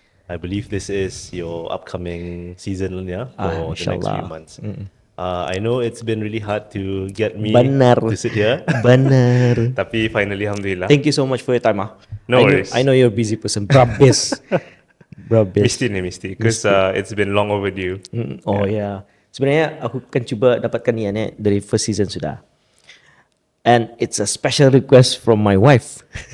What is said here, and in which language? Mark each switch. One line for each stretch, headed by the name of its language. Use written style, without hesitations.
English: I believe this is your upcoming season for the next few months. I know it's been really hard to get me to sit here.
Malay: Benar. Tapi
English: finally,
Malay: alhamdulillah.
English: Thank you so much for your time. No worries. I know you're a busy person. Brabis.
Malay: Mesti.
English: Because it's been long overdue. Yeah.
Malay: Sebenarnya aku kan cuba dapatkan ni dari
English: first season
Malay: sudah.
English: And it's a special request from my wife.